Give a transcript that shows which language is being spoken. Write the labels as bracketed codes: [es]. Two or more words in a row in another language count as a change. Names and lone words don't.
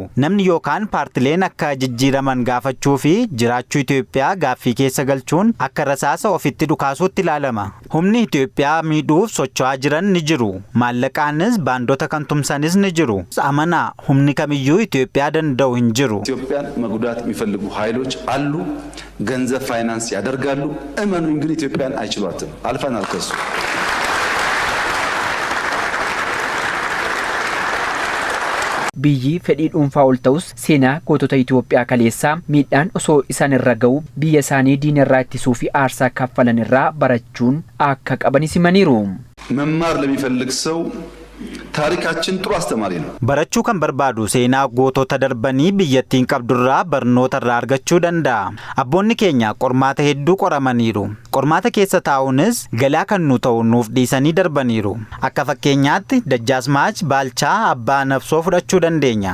[om] Namni yookaan paartileen akka jijjiiraman gaafachuu fi jiraachuu Itoophiyaa gaaffii keessa galchuun akka rasaasa ofitti dhukaasuutti ilaalama. Humni Itoophiyaa miidhuuf socho'aa jiran ni jiru. Maallaqaanis baandota kan tumsanis ni jiru. Amanaa humni kamiyyuu Itoophiyaa danda'u hin jiru. [am] ኢትዮጵያን መጉዳት የሚፈልጉ ኃይሎች አሉ። ገንዘብ ፋይናንስ ያደርጋሉ። እመኑኝ ግን ኢትዮጵያን አይችሏትም። አልፈናል ከሱ። [om] Biyyi fedhii dhuunfaa ol ta'us seenaa gootota Itoophiyaa kaleessaa miidhaan osoo isaan irra ga'u biyya isaanii diina irraa ittisuu fi aarsaa kaffalan irraa barachuun akka qaban simaniiru. [am] መማር ለሚፈልግ ሰው ታሪካችን ጥሩ አስተማሪ ነው። [om] Barachuu kan barbaadu seenaa gootota darbanii biyyattiin qabdurraa barnoota irraa argachuu danda'a. Abboonni keenya qormaata hedduu qoramaniiru. Qormaata keessa taa'uunis galaa kan nu ta'u nuuf dhiisanii darbaniiru. Akka fakkeenyaatti Dajjaasmaach Baalchaa Abbaa Nabsoo fudhachuu dandeenya.